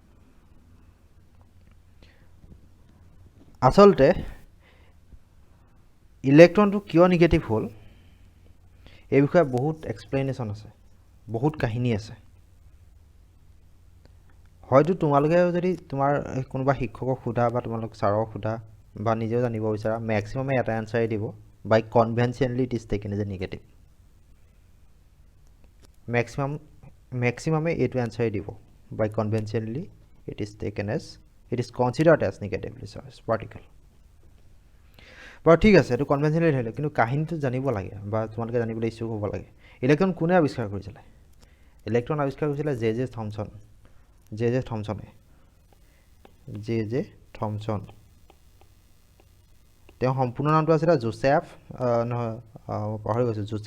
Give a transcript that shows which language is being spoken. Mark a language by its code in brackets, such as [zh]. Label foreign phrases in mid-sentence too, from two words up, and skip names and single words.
[as] আচলতে ইলেক্ট্ৰনটো কিয় নিগেটিভ হ'ল এই বিষয়ে বহুত এক্সপ্লেনেশ্যন আছে বহুত কাহিনী আছে হয়তো তোমালোকে যদি তোমাৰ কোনোবা শিক্ষকক সোধা বা তোমালোক ছাৰক সোধা বা নিজেও জানিব বিচাৰা ম্যাক্সিমামে এটা আনসাৰ দিব [en] by conventionally it is taken as a negative [as] maximum এইটো আনসাৰ দিব [en] by conventionally it is considered as negatively charged particle [as] বাৰু ঠিক আছে এইটো কনভেনশনালি ধৰিলে কিন্তু কাহিনীটো জানিব লাগে বা তোমালোকে জানিবলৈ ইচ্ছুক হ'ব লাগে ইলেক্ট্ৰন কোনে আৱিষ্কাৰ কৰিছিলে ইলেক্ট্ৰন আৱিষ্কাৰ কৰিছিলে জে থমসন তেওঁ সম্পূৰ্ণ নামটো আছিল জোসেফ নহয় পাহৰি গৈছো